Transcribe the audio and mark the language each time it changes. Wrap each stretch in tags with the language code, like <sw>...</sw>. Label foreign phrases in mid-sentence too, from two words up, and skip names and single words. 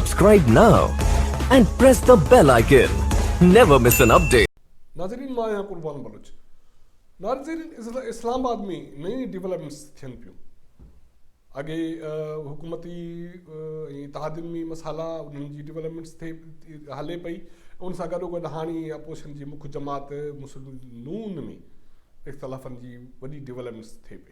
<en>subscribe now and press the bell icon. Never miss an update.</en> <sd>नाज़रीन मां आहियां कुर्बान बलोच। नाज़रीन इस्लामाबाद में नई डेवलपमेंट्स थियनि पियूं। अॻे हुकूमती तहादिमी मसाला उन्हनि जी डेवलपमेंट्स थिए हले पई, उन सां गॾोगॾु हाणे अपोजिशन जी मुख्य जमात मुस्लिम नून में इख़्तिलाफ़नि जी वॾी डेवलपमेंट्स थिए पई।</sd>